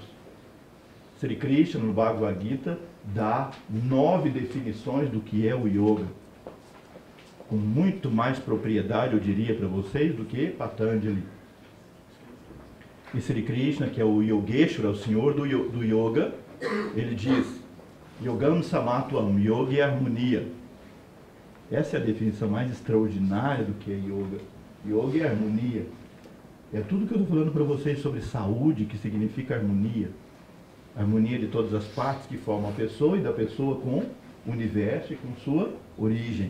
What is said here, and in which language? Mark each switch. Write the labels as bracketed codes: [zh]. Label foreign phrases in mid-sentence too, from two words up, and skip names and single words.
[pt] Sri Krishna, no Bhagavad Gita, dá 9 definições do que é o yoga, com muito mais propriedade, eu diria para vocês, do que Patanjali. E Sri Krishna, que é o Yogeshwara, o senhor do yoga, ele diz: [sa] Yogam Samatvam, [pt] yoga é harmonia. Essa é a definição mais extraordinária do que é yoga. Yoga é harmonia. É tudo que eu estou falando para vocês sobre saúde, que significa harmonia. Harmonia de todas as partes que formam a pessoa e da pessoa com o universo e com sua origem.